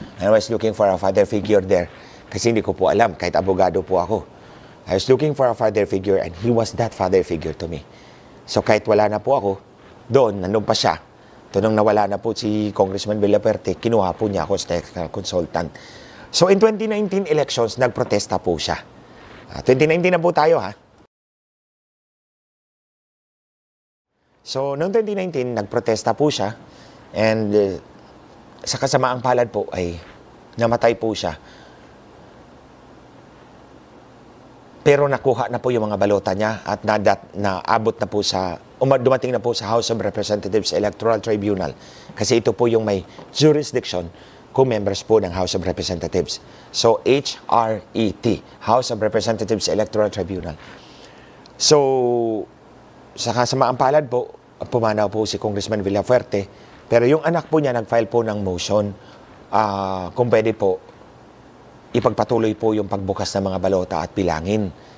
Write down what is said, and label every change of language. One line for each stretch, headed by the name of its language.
English: I was looking for a father figure there.
Filipino: Kasi hindi ko po alam, kahit abogado po ako.
English: I was looking for a father figure and he was that father figure to me.
Filipino: So kahit wala na po ako, doon, nandun pa siya. Nung nawala na po si Congressman Villafuerte, kinuha po niya ako as
English: technical consultant.
Filipino: So in 2019 elections, nagprotesta po siya. 2019 na po tayo, ha? So noong 2019, nagprotesta po siya. And sa kasamaang palad po ay namatay po siya. Pero nakuha na po yung mga balota niya at naabot na po sa, dumating na po sa House of Representatives Electoral Tribunal. Kasi ito po yung may jurisdiction kung members po ng House of Representatives. So, HRET, House of Representatives Electoral Tribunal. So, sa kasamaang palad po, pumanaw po si Congressman Villafuerte, pero yung anak po niya nag-file po ng motion kung pwede po ipagpatuloy po yung pagbukas ng mga balota at bilangin.